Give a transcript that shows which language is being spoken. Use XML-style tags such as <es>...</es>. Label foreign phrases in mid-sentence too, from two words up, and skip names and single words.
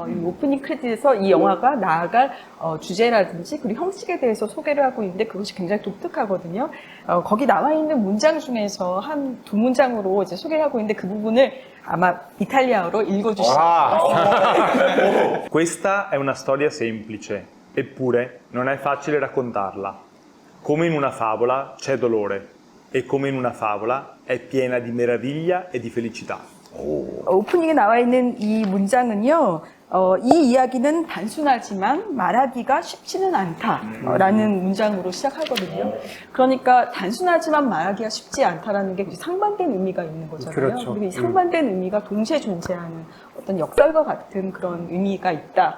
<ko>이 오프닝 크레딧에서 이 영화가 나아갈 주제라든지 그리고 형식에 대해서 소개를 하고 있는데 그것이 굉장히 독특하거든요. 거기 나와 있는 문장 중에서 한 두 문장으로 이제 소개를 하고 있는데 그 부분을 아마 이탈리아어로 읽어주실 것 같습니다.</ko> <it>Questa è una storia semplice, eppure non è facile raccontarla. Come in una favola c'è dolore e come in una favola è piena di meraviglia e di felicità.</it> <ko>오프닝에 나와 있는 이 문장은요, 이 이야기는 단순하지만 말하기가 쉽지는 않다라는 문장으로 시작하거든요. 그러니까 단순하지만 말하기가 쉽지 않다라는 게 상반된 의미가 있는 거잖아요. 그렇죠. 그리고 이 상반된 의미가 동시에 존재하는 어떤 역설과 같은 그런 의미가 있다.</ko>